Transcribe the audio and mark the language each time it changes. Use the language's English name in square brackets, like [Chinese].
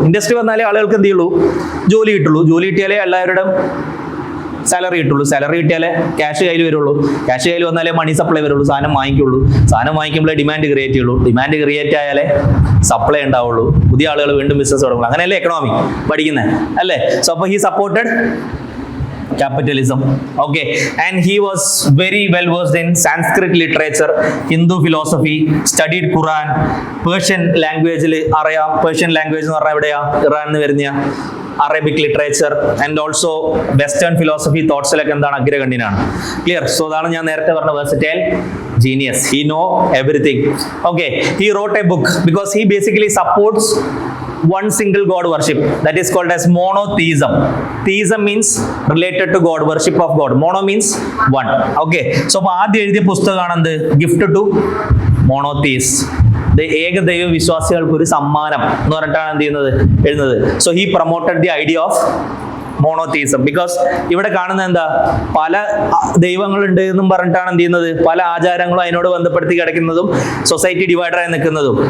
[Malayalam] Industry വന്നാലേ ആളുകൾക്ക് എന്ത് ചെയ്യുള്ളൂ, ജോലി കിട്ടുള്ളൂ. ജോലി കിട്ടിയാലേ എല്ലാവരുടെ സാലറി കിട്ടുള്ളൂ. സാലറി കിട്ടിയാലേ ക്യാഷ് കയ്യിൽ വരുള്ളൂ. ക്യാഷ് കയ്യിൽ വന്നാലേ മണി സപ്ലൈ വരുള്ളൂ, സാധനം വാങ്ങിക്കുള്ളൂ. സാധനം വാങ്ങിക്കുമ്പോഴേ ഡിമാൻഡ് ക്രിയേറ്റ് ചെയ്യുള്ളൂ. ഡിമാൻഡ് ക്രിയേറ്റ് ആയാലേ സപ്ലൈ ഉണ്ടാവുള്ളൂ. പുതിയ ആളുകൾ വീണ്ടും ബിസിനസ് തുടങ്ങുള്ളൂ. അങ്ങനെയല്ലേ എക്കണോമി പഠിക്കുന്നത് അല്ലേ? [English] So അപ്പോൾ he supported capitalism. Okay, and he was very well versed in Sanskrit literature, Hindu philosophy, studied Quran, Persian language അറിയാം. [Malayalam] Persian language എന്ന് പറഞ്ഞാൽ എവിടെയാ, ഇറാൻ എന്ന് വരുന്ന Arabic literature and also western philosophy തോട്ട്സിലൊക്കെ എന്താണ് അഗ്രഗണ്യനാണ്. ക്ലിയർ? സോ അതാണ് ഞാൻ നേരത്തെ പറഞ്ഞ versatile genius. [English] He know everything. Okay, he wrote a book because he basically supports one single god worship, that is called as monotheism. Theism means related to God, worship of God. Mono means one. [Malayalam] Okay, so ആദ്യം എഴുതിയ പുസ്തകമാണ് എന്ത്, gift to മോണോതീസ്, ഏകദൈവ വിശ്വാസികൾക്ക് ഒരു സമ്മാനം എന്ന് പറഞ്ഞിട്ടാണ് എന്ത് ചെയ്യുന്നത് എഴുതുന്നത്. [English] So he promoted the idea of monotheism. [Malayalam] Because ഇവിടെ കാണുന്ന എന്താ, പല ദൈവങ്ങളുണ്ട് എന്നും പറഞ്ഞിട്ടാണ് എന്ത് ചെയ്യുന്നത്, പല ആചാരങ്ങളും അതിനോട് ബന്ധപ്പെടുത്തി കിടക്കുന്നതും സൊസൈറ്റി ഡിവൈഡറായി നിൽക്കുന്നതും.